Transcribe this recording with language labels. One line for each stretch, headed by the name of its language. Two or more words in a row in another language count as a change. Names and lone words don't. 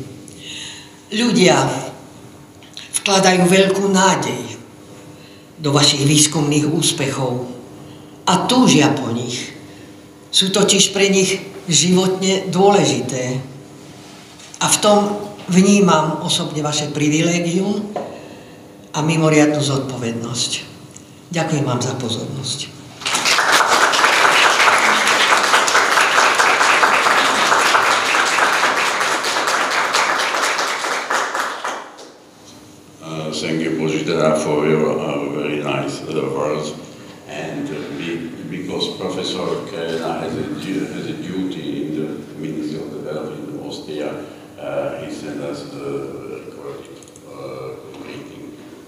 Slovak: Ľudia vkladajú veľkú nádej do vašich výskumných úspechov a túžia po nich. Sú totiž pre nich životne dôležité. A v tom vnímam osobne vaše privilégium a mimoriadnu zodpovednosť. Ďakujem vám za pozornosť.
English: Thank you, Božidara, for your very nice words. And because Professor Kerena has a duty in the Ministry of Development in Austria, he sent us the recorded greeting.